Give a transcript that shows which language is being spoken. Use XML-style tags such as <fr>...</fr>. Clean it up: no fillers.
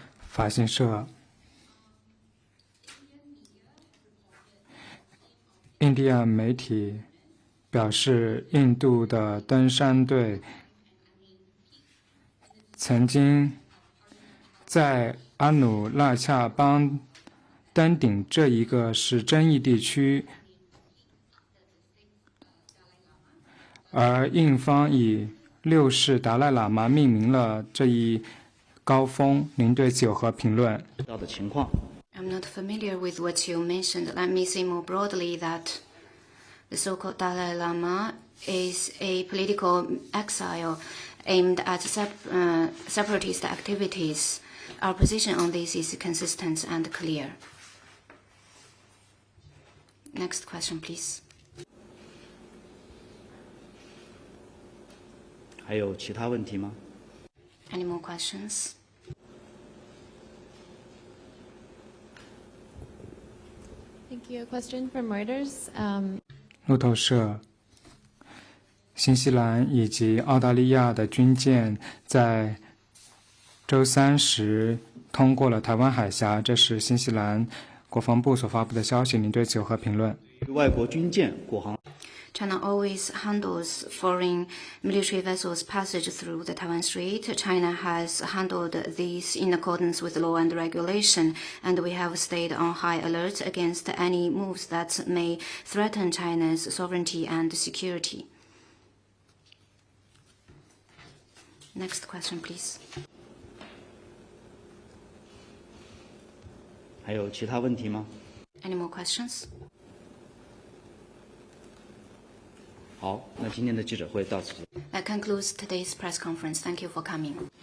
<zh>法新社，印第安媒体表示，印度的登山队曾经在阿努纳恰邦登顶这一个是争议地区，而印方以六世达赖喇嘛命名了这一高峰。您对此有何评论？到的情况。</zh> <en>I'm not familiar with what you mentioned. Let me say more broadly that the so-called Dalai Lama is a political exile aimed at separatist activities. Our position on this is consistent and clear. Next question, please.</en> <zh>还有其他问题吗？</zh> <en>Any more questions? Thank you. A question from Reuters.</en> <zh>路透社，新西兰以及澳大利亚的军舰在周三时通过了台湾海峡，这是新西兰国防部所发布的消息。您对此有何评论？外国军舰过航。</zh> <en>China always handles foreign military vessels' passage through the Taiwan Strait. China has handled these in accordance with law and regulation, and we have stayed on high alert against any moves that may threaten China's sovereignty and security. Next question, please.</en> <zh>还有其他问题吗？</zh> <en>Any more questions?</en> <zh>好，那今天的记者会到此结束。</zh> <en>That concludes today's press conference. Thank you for coming.</en>